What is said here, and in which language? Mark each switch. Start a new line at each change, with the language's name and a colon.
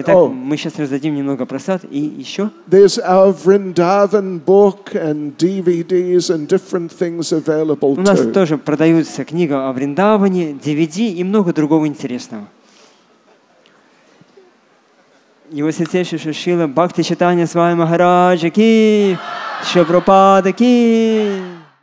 Russian: Итак, мы сейчас раздадим немного прасад, и еще.
English: There's our Vrindavan book and DVDs and different things available
Russian: У нас
English: too.
Russian: тоже продаются книга о Вриндаване, DVD и много другого интересного. Его святейший Шрила Бхакти Чайтанья Свами Махараджа ки, Шри Прабхупада ки.